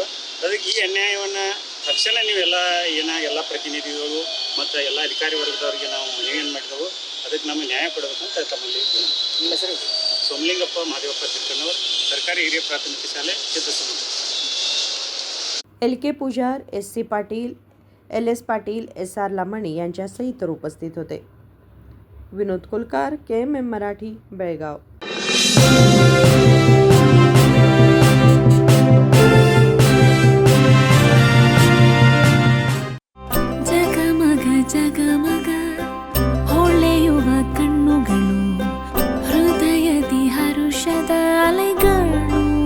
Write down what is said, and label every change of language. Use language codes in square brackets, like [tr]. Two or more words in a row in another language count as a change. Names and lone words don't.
[kn] ಅದಕ್ಕೆ ಈ ಅನ್ಯಾಯವನ್ನು ತಕ್ಷಣ ನೀವೆಲ್ಲ ಎಲ್ಲ ಪ್ರತಿನಿಧಿಗಳು ಮತ್ತು ಎಲ್ಲ ಅಧಿಕಾರಿ ವರ್ಗದವರಿಗೆ ನಾವು ಮನವಿಯನ್ನು ಮಾಡಿದೆವು. ಅದಕ್ಕೆ ನಮಗೆ ನ್ಯಾಯ ಕೊಡಬೇಕಂತ ತಮ್ಮಲ್ಲಿ ನಿಮ್ಮ ಹೆಸರು? ಸೋಮಲಿಂಗಪ್ಪ ಮಾದೇವಪ್ಪ ತಿಕ್ಕಣ್ಣವರು, ಸರ್ಕಾರಿ ಹಿರಿಯ ಪ್ರಾಥಮಿಕ ಶಾಲೆ, ಚಿತ್ರಸಮುದ್ರ. [mr] LK पुजार, SC पाटील, LS पाटील, SR लामणी यांच्यासह इतर उपस्थित होते. विनोद कोलकार, KMM मराठी, बेळगाव. [kn] ಜಗಮಗ ಜಗಮಗ ಹೊಳೆಯುವ ಕಣ್ಣುಗಳು, ಹೃದಯದಿ ಹರುಷದ ಅಲೆಗಳು.